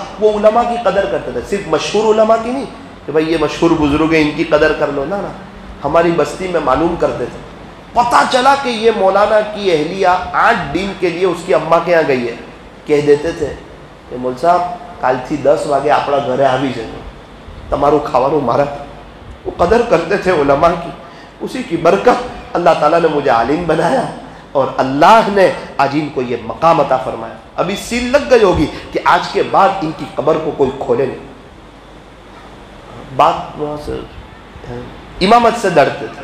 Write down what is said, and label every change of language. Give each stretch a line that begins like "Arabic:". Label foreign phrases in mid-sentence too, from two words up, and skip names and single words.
Urdu: وہ علماء کی قدر کرتے تھے، صرف مشہور علماء کی نہیں کہ بھائی یہ مشہور بزرگ ہیں ان کی قدر کر لو. نا ہماری بستی میں معلوم کرتے تھے. پتہ چلا کہ یہ مولانا کی اہلیہ 8 دن کے لیے اس کی اماں کے یہاں گئی ہے. کہہ دیتے تھے کہ مول صاحب
Gujarati: کالથી 10 વાગે આપણા ઘરે આવી જજો, તમારું ખાવાનું મારા.
Urdu: وہ قدر کرتے تھے علماء کی. اسی کی برکت اللہ تعالیٰ نے مجھے عالم بنایا اور اللہ نے آج ان کو یہ مقام عطا فرمایا. ابھی سیل لگ گئی ہوگی کہ آج کے بعد ان کی قبر کو کوئی کھولے نہیں. بات وہاں سے امامت سے ڈرتے تھے.